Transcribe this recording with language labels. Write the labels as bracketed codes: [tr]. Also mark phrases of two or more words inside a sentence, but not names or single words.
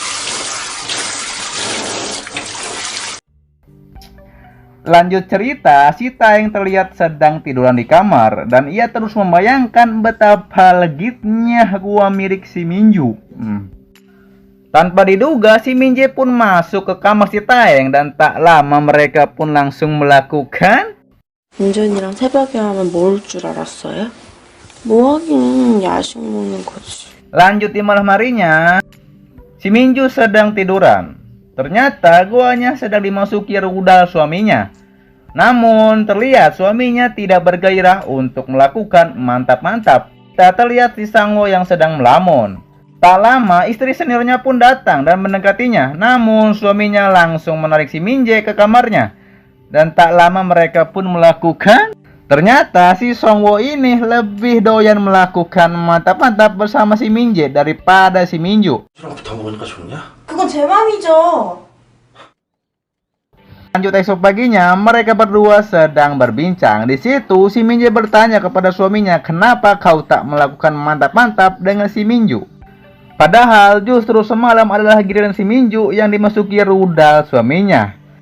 [id] Lanjut cerita, si Taeyong terlihat sedang tiduran di kamar dan ia terus membayangkan betapa legitnya gua milik si Minju. Tanpa diduga, si Minje pun masuk ke kamar si Taeyong dan tak lama mereka pun langsung melakukan [ko] 운전이랑 새벽에 하면 모를 줄 알았어요? 뭐 하긴 야식 먹는 거지. [id] Lanjut di malam harinya, si Minju sedang tiduran. Ternyata guanya sedang dimasuki rudal suaminya. Namun terlihat suaminya tidak bergairah untuk melakukan mantap-mantap. Tak terlihat si Sangwo yang sedang melamun. Tak lama istri seniornya pun datang dan mendekatinya. Namun suaminya langsung menarik si Minje ke kamarnya. Dan tak lama mereka pun melakukan. Ternyata si Sangwo ini lebih doyan melakukan mantap-mantap bersama si Minje daripada si Minju. [ko] 술랑 붙어 먹으니까 좋냐? 그건 제 맘이죠. [id] Lanjut esok paginya, mereka berdua sedang berbincang. Di situ si Minje bertanya kepada suaminya, kenapa kau tak melakukan mantap-mantap dengan si Minju? Padahal justru semalam adalah giliran si Minju yang dimasuki rudal suaminya.